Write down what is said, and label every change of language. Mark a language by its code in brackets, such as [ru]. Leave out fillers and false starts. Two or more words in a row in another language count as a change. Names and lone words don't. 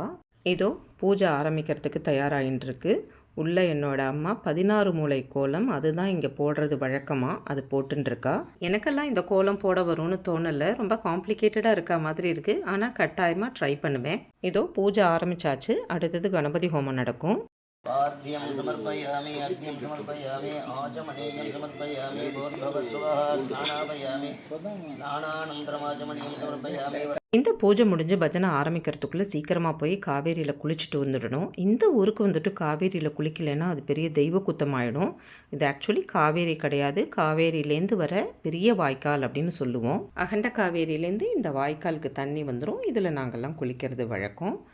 [ta] இதோ பூஜை ஆரம்பிக்கிறதுக்கு தயாராகின்னு இருக்கு. உள்ளே என்னோட அம்மா 16 மூலை கோலம், அதுதான் இங்கே போடுறது வழக்கமாக, அது போட்டுருக்கா. எனக்கெல்லாம் இந்த கோலம் போட வரும்னு தோணலை. ரொம்ப காம்ப்ளிகேட்டடாக இருக்கா மாதிரி இருக்குது. ஆனால் கட்டாயமாக ட்ரை பண்ணுவேன். இதோ பூஜை ஆரம்பித்தாச்சு. அடுத்தது கணபதி ஹோமம் நடக்கும். [sa] पाद्यं समर्पयामि, अर्घ्यं समर्पयामि, आचमनीयं समर्पयामि, भूर्भुवस्सुवः स्नानापयामि, स्नानानन्तरम् आचमनीयं समर्पयामि. [ta] இந்த பூஜை முடிஞ்சு பஜனை ஆரம்பிக்கிறதுக்குள்ளே சீக்கிரமாக போய் காவேரியில் குளிச்சுட்டு வந்துடணும். இந்த ஊருக்கு வந்துட்டு காவேரியில் குளிக்கலைன்னா அது பெரிய தெய்வ குத்தமாயிடும். இது ஆக்சுவலி காவேரி கிடையாது, காவேரியிலேருந்து வர பெரிய வாய்க்கால் அப்படின்னு சொல்லுவோம். அகண்ட காவேரியிலேருந்து இந்த வாய்க்காலுக்கு தண்ணி வந்துடும். இதில் நாங்கள்லாம் குளிக்கிறது வழக்கம்.